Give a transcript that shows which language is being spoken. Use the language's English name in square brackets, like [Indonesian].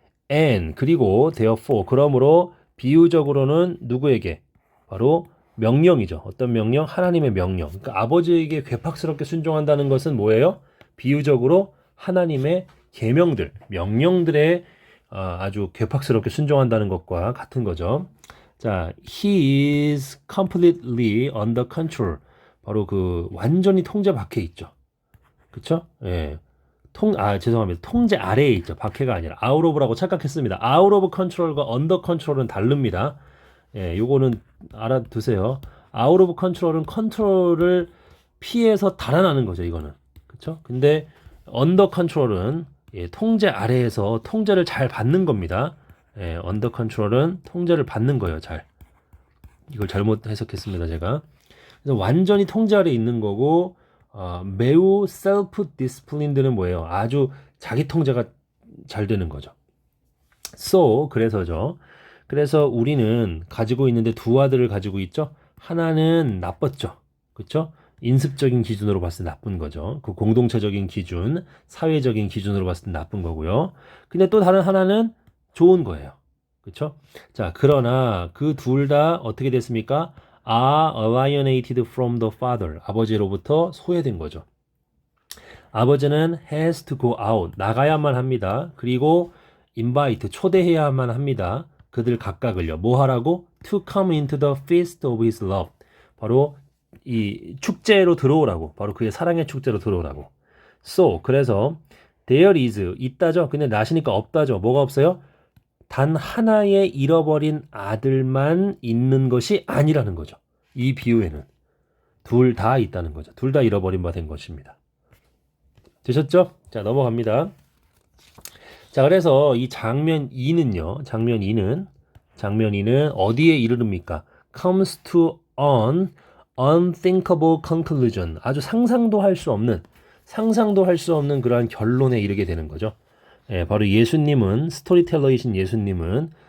[Korean] and 그리고 therefore 그러므로 비유적으로는 누구에게? 바로 명령이죠. 어떤 명령? 하나님의 명령. 그러니까 아버지에게 괴팍스럽게 순종한다는 것은 뭐예요? 비유적으로 하나님의 계명들, 명령들에 아주 괴팍스럽게 순종한다는 것과 같은 거죠. [English] 자, he is completely under control. [Korean] 바로 완전히 통제 밖에 있죠. 그쵸? 예. 죄송합니다. 통제 아래에 있죠. 밖에가 아니라 out of라고 착각했습니다. out of control과 under control은 다릅니다. 예, 요거는 알아두세요. out of control은 컨트롤을 피해서 달아나는 거죠, 이거는. 그쵸? 근데 under control은 통제 아래에서 통제를 잘 받는 겁니다. 예, under control은 통제를 받는 거예요, 잘. 이걸 잘못 해석했습니다, 제가. 그래서 완전히 통제 아래에 있는 거고, 매우 self-disciplined는 뭐예요? 아주 자기 통제가 잘 되는 거죠. 그래서죠. 그래서 우리는 가지고 있는데 두 아들을 가지고 있죠. 하나는 나빴죠. 그렇죠? 인습적인 기준으로 봤을 때 나쁜 거죠. 그 공동체적인 기준, 사회적인 기준으로 봤을 때 나쁜 거고요. 근데 또 다른 하나는 좋은 거예요. 그렇죠? 자, 그러나 그 둘 다 어떻게 됐습니까? [English] are alienated from the father. [Korean] 아버지로부터 소외된 거죠. 아버지는 [English] has to go out. [Korean] 나가야만 합니다. 그리고 invite. 초대해야만 합니다. 그들 각각을요. 뭐 하라고? [English] to come into the feast of his love. [Korean] 바로 이 축제로 들어오라고. 바로 그의 사랑의 축제로 들어오라고. 그래서 [English] there is [Korean] 있다죠. 근데 나시니까 없다죠. 뭐가 없어요? 단 하나의 잃어버린 아들만 있는 것이 아니라는 거죠. 이 비유에는 둘 다 있다는 거죠. 둘 다 잃어버린 바 된 것입니다. 되셨죠? 자, 넘어갑니다. 자, 그래서 이 장면 2는요. 장면 2는 어디에 이르릅니까? [English] comes to an unthinkable conclusion. [Korean] 아주 상상도 할 수 없는 그러한 결론에 이르게 되는 거죠. 예, 바로 예수님은 스토리텔러이신 예수님은